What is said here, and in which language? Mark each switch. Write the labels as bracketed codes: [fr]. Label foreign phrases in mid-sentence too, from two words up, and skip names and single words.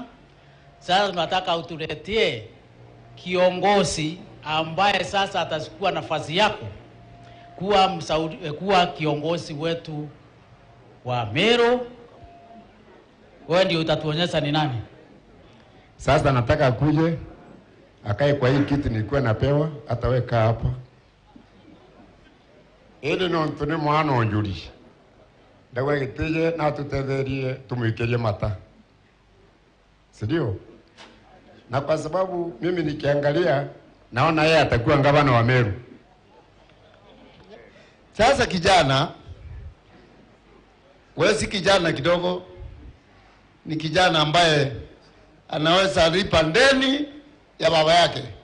[sw] Sasa tunataka utuletee kiongozi ambaye sasa atachukua nafasi yako kuwa kiongozi wetu wa Meru. Wewe ndio utatuonyesha ni nani. Sasa nataka akuje akae kwa hii kiti nilikuwa napewa, ataweka hapa. [mer] Ili no ntune mwana onjuri. Dawa gitije na tutetherie tumwikeje mata. [sw] Sindio? Na kwa sababu mimi nikiangalia naona yeye atakuwa gavana wa Meru. Sasa kijana, wewe si kijana kidogo, ni kijana ambaye anaweza lipa ndeni ya baba yake.